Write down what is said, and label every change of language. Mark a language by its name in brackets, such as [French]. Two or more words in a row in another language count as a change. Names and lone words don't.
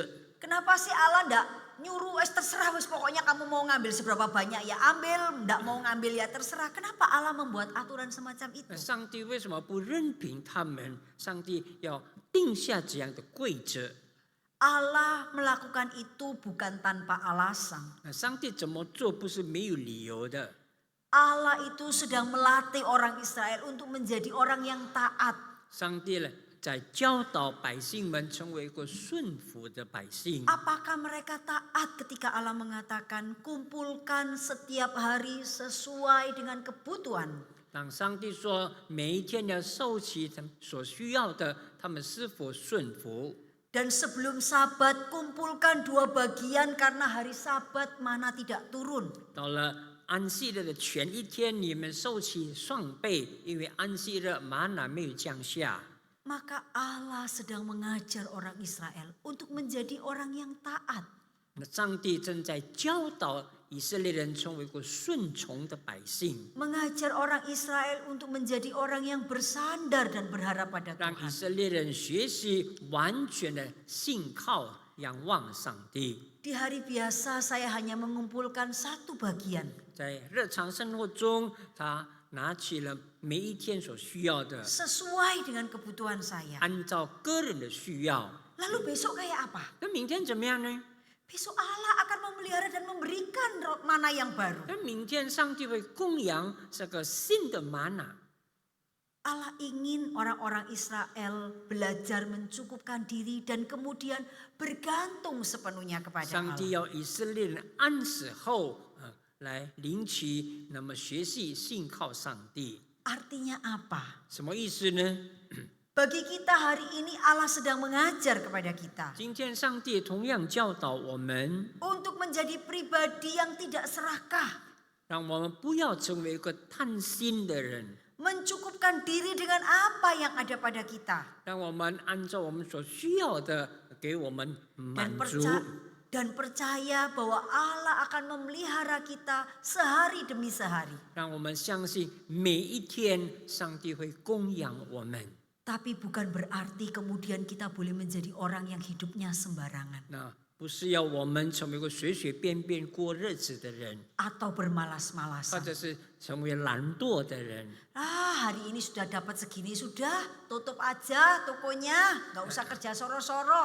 [Indonesian] Kenapa sih Allah ndak nyuruh terserah wis pokoknya kamu mau ngambil seberapa banyak ya ambil, ndak mau ngambil ya terserah. Kenapa Allah membuat aturan semacam itu? [Chinese] 上帝为什么不任凭他们？上帝要定下这样的规则。 [Indonesian] Allah melakukan itu bukan tanpa alasan. [Chinese] 上帝怎么做不是没有理由的。 [Indonesian] Allah itu sedang melatih orang Israel untuk menjadi orang yang taat. [Chinese] 上帝呢，在教导百姓们成为一个顺服的百姓。 [Indonesian] Apakah mereka taat ketika Allah mengatakan kumpulkan setiap hari sesuai dengan kebutuhan? [Chinese] 当上帝说每一天要收集他们所需要的，他们是否顺服？ [Indonesian] Dan sebelum Sabat kumpulkan 2 bagian karena hari Sabat mana tidak turun. [Chinese] 到了安息日的前一天，你们收起双倍，因为安息日玛拿没有降下。 [Indonesian] Maka Allah sedang mengajar orang Israel untuk menjadi orang yang taat. [Chinese] 那上帝正在教导以色列人成为一个顺从的百姓， [Indonesian] mengajar orang Israel untuk menjadi orang yang bersandar dan berharap pada [Chinese] 让以 [Indonesian] Tuhan. [Chinese] 色列人学习完全的信靠、仰望上帝。 [Indonesian] Di hari biasa saya hanya mengumpulkan satu bagian. [Chinese] 在日常生活中，他拿起了每一天所需要的， [Indonesian] Sesuai dengan kebutuhan saya. [Chinese] 按照个人的需要。 [Indonesian] Lalu besok kayak apa? [Chinese] 那明天怎么样呢？ [Indonesian] Besok Allah akan memelihara dan memberikan mana yang baru. [Chinese] 那明天上帝会供养这个新的玛纳。 [Indonesian] Allah ingin orang-orang Israel belajar mencukupkan diri dan kemudian bergantung sepenuhnya kepada [Chinese] 上帝 [Indonesian] Allah. [Chinese] 要以色列人安死后，来领取，那么学习信靠上帝。 [Indonesian] Artinya apa? [Chinese] 什么意思呢？ [Indonesian] Bagi kita hari ini Allah sedang mengajar kepada kita [Chinese] 今天上帝同样教导我们， [Indonesian] untuk menjadi pribadi yang tidak serakah, [Chinese] 让我们不要成为一个贪心的人， [Indonesian] mencukupkan diri dengan apa yang ada pada kita [Chinese] 让我们按照我们所需要的给我们满足。 [Indonesian] dan percaya bahwa Allah akan memelihara kita sehari demi sehari. [Chinese] 让我们相信每一天上帝会供养我们。 [Indonesian] Tapi bukan berarti kemudian kita boleh menjadi orang yang hidupnya sembarangan [Chinese] 那不是要我们成为一个随随便便过日子的人， [Indonesian] atau [Chinese] 或 [Indonesian] bermalas-malasan. [Chinese] 者是成为懒惰的人。 [Indonesian] Hari ini sudah dapat segini sudah, tutup aja tokonya, nggak usah kerja soro-soro.